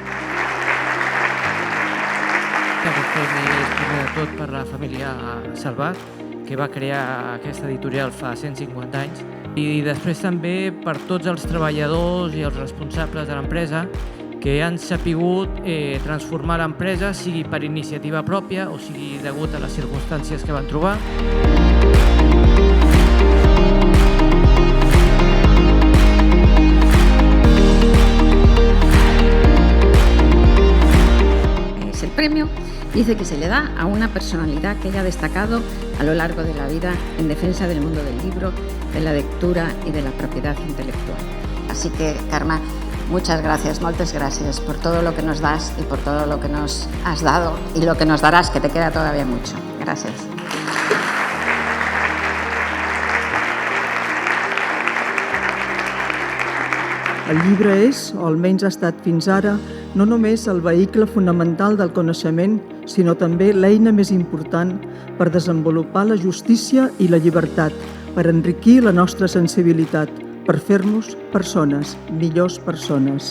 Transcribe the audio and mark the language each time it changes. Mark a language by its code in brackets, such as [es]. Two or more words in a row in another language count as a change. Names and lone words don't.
[ca] Aquest premi és primer de tot per la família Salvat, que va crear aquesta editorial fa 150 anys, i després també per tots els treballadors i els responsables de l'empresa que han sapigut transformar l'empresa, sigui per iniciativa pròpia o sigui degut a les circumstàncies que van trobar. [es] El premio dice que se le da a una personalidad que haya destacado a lo largo de la vida en defensa del mundo del libro, de la lectura y de la propiedad intelectual. Así que, Carme, muchas gracias, [ca] moltes gràcies [es] por todo lo que nos das y por todo lo que nos has dado y lo que nos darás, que te queda todavía mucho. Gracias. [ca] El llibre és, o almenys ha estat fins ara, no només el vehicle fonamental del coneixement, sinó també l'eina més important per desenvolupar la justícia i la llibertat, per enriquir la nostra sensibilitat, per fer-nos persones, millors persones.